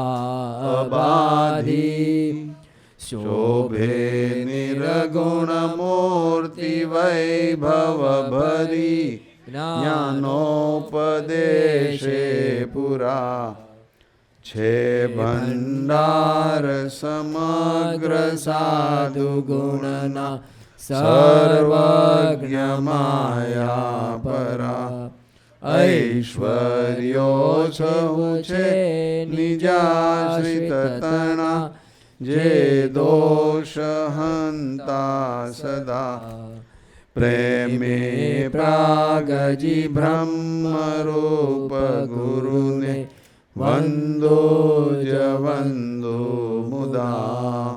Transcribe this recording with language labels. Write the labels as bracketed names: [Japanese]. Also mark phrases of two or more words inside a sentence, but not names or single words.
[Gujarati] અબધી શોભે નિર્ગુણ મૂર્તિ વૈભવ ભરી જ્ઞાનોપદેશે પૂરા છે ભંડાર સમગ્ર સાધુ ગુણના સર્વજ્ઞ માયા પર ઐશ્વર્યો સહુ છે નિજાશ્રિત તણા, જે દોષ હંતા સદા. પ્રેમે પ્રાગજી બ્રહ્મરૂપ ગુરુને, વંદો જ વંદો મુદા.